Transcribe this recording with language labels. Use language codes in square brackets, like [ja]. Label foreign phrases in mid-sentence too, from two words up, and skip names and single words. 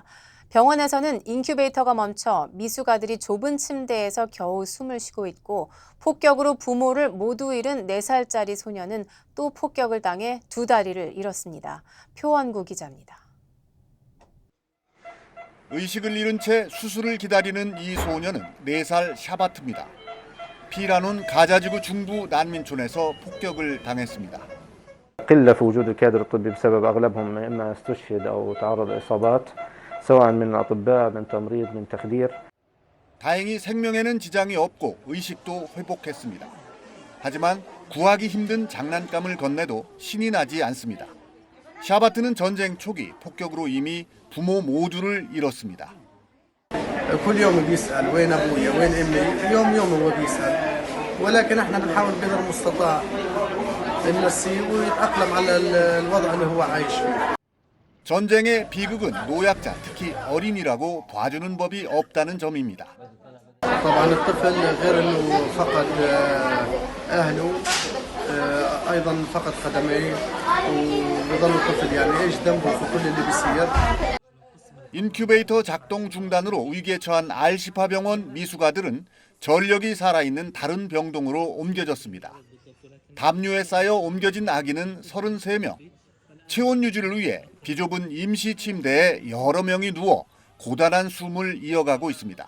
[ko] 병원에서는 인큐베이터가 멈춰 미숙아들이 좁은 침대에서 겨우 숨을 쉬고 있고 폭격으로 부모를 모두 잃은 4살짜리 소녀는 또 폭격을 당해 2다리를 잃었습니다. 표원구 기자입니다. 의식을 잃은 채 수술을 기다리는 이 소녀는 4살 샤바트입니다. 피라눈 가자지구 중부 난민촌에서 폭격을 당했습니다. [ar] قلة في وجود الكادر الطبي بسبب أغلبهم إما استشهد أو تعرض لإصابات سواء من الأطباء من تمريض من تخدير. [ko] 다행히 생명에는 지장이 없고 의식도 회복했습니다. 하지만 구하기 힘든 장난감을 건네도 신이 나지 않습니다. 샤바트는 전쟁 초기 폭격으로 이미 부모 모두를 잃었습니다. [ar] كل يوم بيسأل وين أبويا وين أمي يوم هو بيسأل ولكن احنا بنحاول قدر المستطاع ننسيه ويتأقلم على الوضع اللي هو عايش فيه. [ko] 전쟁의 비극은 노약자, 특히 어린이라고 봐주는 법이 없다는 점입니다. [ar] طبعا الطفل غير انه فقد اهله ايضا فقد قدميه وبظل الطفل يعني ايش ذنبه في كل اللي بيصير. [ko] 인큐베이터 작동 중단으로 위기에 처한 알시파 병원 미숙아들은 전력이 살아있는 다른 병동으로 옮겨졌습니다. 담요에 쌓여 옮겨진 아기는 33명. 체온 유지를 위해 비좁은 임시 침대에 여러 명이 누워 고단한 숨을 이어가고 있습니다.